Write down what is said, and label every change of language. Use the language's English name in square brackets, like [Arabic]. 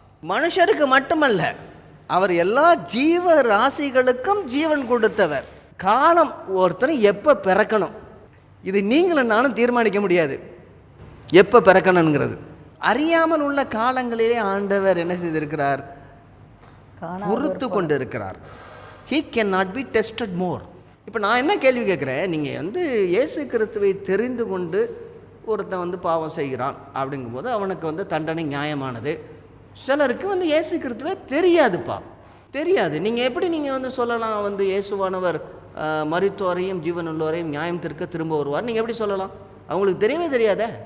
[Tamil] மனுஷருக்கு மட்டுமல்ல, அவர் எல்லா ஜீவ ராசிகளுக்கும் ஜீவன் கொடுத்தவர். காலம் ஒருத்தர் எப்போ பிறக்கணும், இது நீங்களும் நானும் தீர்மானிக்க முடியாது. எப்போ பிறக்கணுங்கிறது அறியாமல் உள்ள காலங்களிலே ஆண்டவர் என்ன செய்திருக்கிறார்? பொறுத்து கொண்டு இருக்கிறார். [English] He cannot be tested more. [Tamil] இப்போ நான் என்ன கேள்வி கேட்குறேன், நீங்கள் இயேசு கிறிஸ்துவை தெரிந்து கொண்டு ஒருத்தன் பாவம் செய்கிறான் அப்படிங்கும்போது அவனுக்கு தண்டனை நியாயமானது. சிலருக்கு இயேசு கிறிஸ்துவே தெரியாதுப்பா, தெரியாது. நீங்கள் எப்படி நீங்கள் சொல்லலாம் இயேசுவானவர் மரித்தோரையும் ஜீவனுள்ளோரையும் நியாயம் தீர்க்க திரும்ப வருவார்? நீங்கள் எப்படி சொல்லலாம்? அவங்களுக்கு தெரியவே தெரியாத.